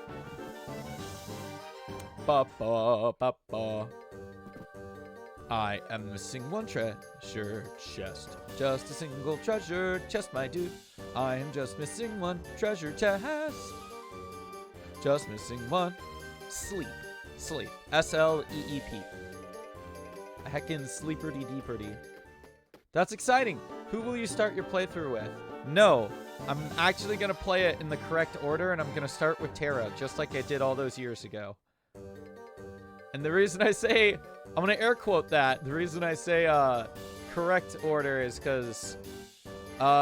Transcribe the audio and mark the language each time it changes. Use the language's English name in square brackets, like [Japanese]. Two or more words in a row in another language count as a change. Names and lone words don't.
[English] Ba-ba-ba-ba. I am missing 1 treasure chest. Just a single treasure chest, my dude. I am just missing 1 treasure chest. Just missing 1. Sleep. Sleep. S-L-E-E-P. A heckin' sleeperty-deeperty. That's exciting. Who will you start your playthrough with? No. I'm actually going to play it in the correct order, and I'm going to start with Terra, just like I did all those years ago. And the reason I say... I'm going to air quote that. The reason I say correct order is because stories.